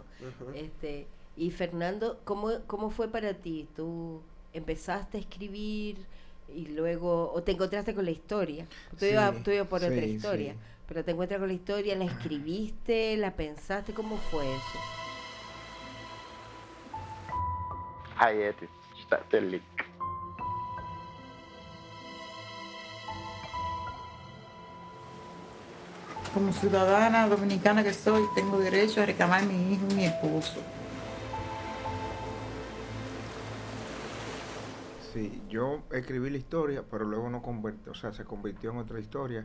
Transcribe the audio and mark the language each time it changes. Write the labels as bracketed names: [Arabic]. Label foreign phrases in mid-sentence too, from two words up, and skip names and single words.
[Spanish] Ujú. Y Fernando, ¿cómo fue para ti? ¿Tú empezaste a escribir y luego, o te encontraste con la historia? Tú Sí, ibas por otra sí, historia, sí. pero te encuentras con la historia, ¿la escribiste, la pensaste? ¿Cómo fue eso? [Arabic] حياتي اشتقت لك. [Spanish] Como ciudadana dominicana que soy, tengo derecho a reclamar a mi hijo y mi esposo. Sí, yo escribí la historia, pero luego no convirtió, o sea, se convirtió en otra historia.